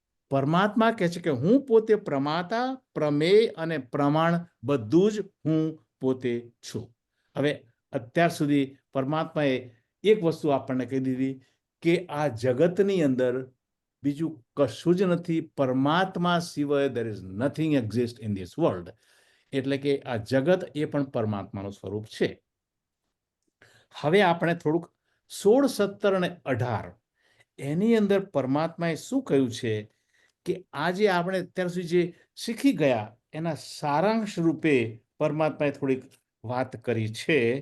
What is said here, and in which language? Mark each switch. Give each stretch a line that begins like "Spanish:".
Gujarati: પરમાત્મા કહે છે કે હું પોતે પ્રમાતા, પ્રમેય અને પ્રમાણ બધું જ હું પોતે છું. હવે અત્યાર સુધી પરમાત્માએ એક વસ્તુ આપણને કહી દીધી કે આ જગતની અંદર બીજું કશું જ નથી. પરમાત્મા સિવાય
English: there is nothing exist in this world.
Gujarati: એટલે કે આ જગત એ પણ પરમાત્માનું સ્વરૂપ છે. હવે આપણે થોડુંક 16, 17 અને 18 એની અંદર પરમાત્માએ શું કહ્યું છે કે આજે આપણે અત્યાર સુધી જે શીખી ગયા એના સારાંશ રૂપે પરમાત્માએ થોડીક વાત કરી છે.